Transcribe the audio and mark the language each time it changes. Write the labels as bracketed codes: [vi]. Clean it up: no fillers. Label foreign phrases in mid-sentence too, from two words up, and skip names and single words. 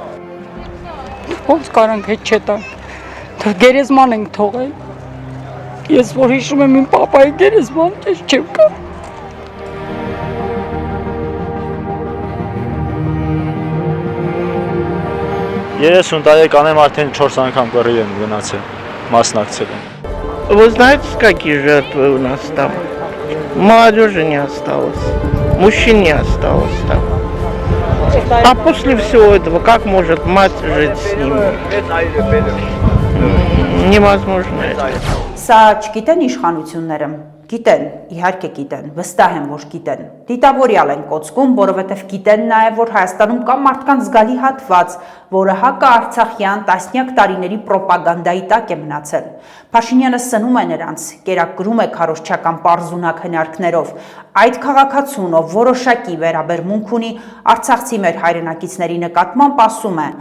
[hy] Ոնց կարանք հետ չտան։ Գերեզման ենք թողել։ Ես որ հիշում եմ իմ պապայի գերեզման, ես չեմ կա։ Երեսուն տարի կանեմ արդեն 4 անգամ կռի եմ գնացել, մասնակցել եմ։ [ru] Вы знаете, какие жертвы у нас там? Молодежи не осталось, мужчин не осталось там. А после всего этого, как может мать жить с ними? Невозможно это. [hy] Սա չգիտեն իշխանությունները, գիտեն, իհարկե գիտեն, վստահ եմ, որ գիտեն։ Դիտավորյալ են կոծկում, որովհետև գիտեն նաև, որ Հայաստանում կա մարդկանց զգալի հատված, որը հակաարցախյան տասնյակ տարիների պրոպագանդայի տակ է մնացել։ Փաշինյանը սնում է նրանց, կերակրում է քարոզչական պարզունակ հնարքներով։ Այդ քաղաքացուն, ով որոշակի վերաբերմունք ունի արցախցի մեր հայրենակիցների նկատմամբ, ասում է.